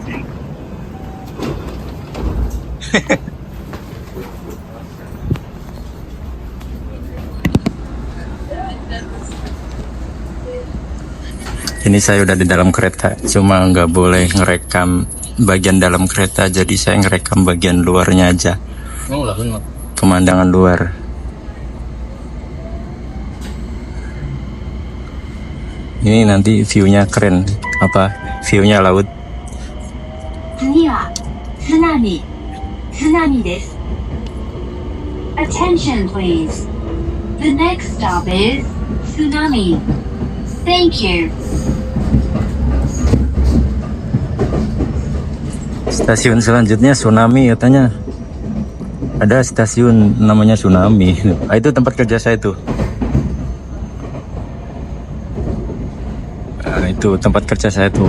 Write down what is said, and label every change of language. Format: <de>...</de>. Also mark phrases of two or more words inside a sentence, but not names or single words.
<id>Ini saya udah di dalam kereta, cuma nggak boleh ngerekam bagian dalam kereta, jadi saya ngerekam bagian luarnya aja. Pemandangan luar. Ini nanti view-nya keren, view-nya laut.</id> <ja>次は津波です。</ja> <en>Attention please. The next stop is Tsunami. Thank you.</en> <id>Stasiun selanjutnya Tsunami katanya. Ada stasiun namanya Tsunami. Ah, itu tempat kerja saya tuh. Nah, itu tempat kerja saya tuh.</id>